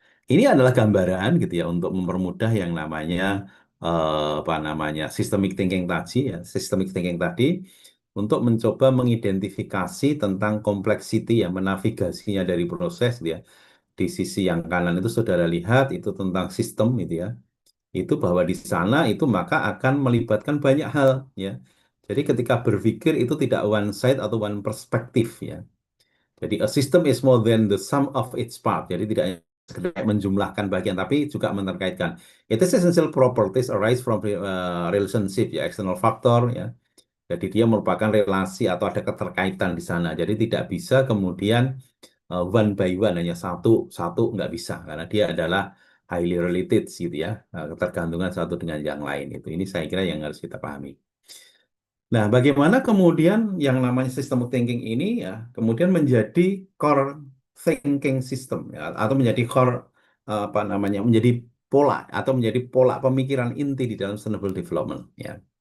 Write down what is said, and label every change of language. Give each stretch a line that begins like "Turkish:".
Indonesian: Ini adalah gambaran gitu ya untuk mempermudah yang namanya apa namanya systemic thinking tadi ya, systemic thinking tadi untuk mencoba mengidentifikasi tentang kompleksiti ya, menavigasinya dari proses gitu ya. Di sisi yang kanan itu saudara lihat itu tentang sistem gitu ya. Itu bahwa di sana itu maka akan melibatkan banyak hal ya. Jadi ketika berpikir itu tidak
English: one side
Indonesian: atau one perspektif ya.
English: Jadi a system is more than the sum of its part.
Indonesian: Jadi tidak hanya sekedar menjumlahkan bagian, tapi juga menerkaitkan.
English: It is essential properties arise from relationship ya, external factor ya.
Indonesian: Jadi dia merupakan relasi atau ada keterkaitan di sana. Jadi tidak bisa kemudian
English: one by one
Indonesian: hanya satu satu nggak bisa karena dia adalah
English: highly related
Indonesian: gitu ya, ketergantungan satu dengan yang lain itu. Ini saya kira yang harus kita pahami. Nah, bagaimana kemudian yang namanya system thinking ini ya, kemudian menjadi core thinking system ya, atau menjadi core apa namanya, menjadi pola atau menjadi pola pemikiran inti di dalam sustainable development ya.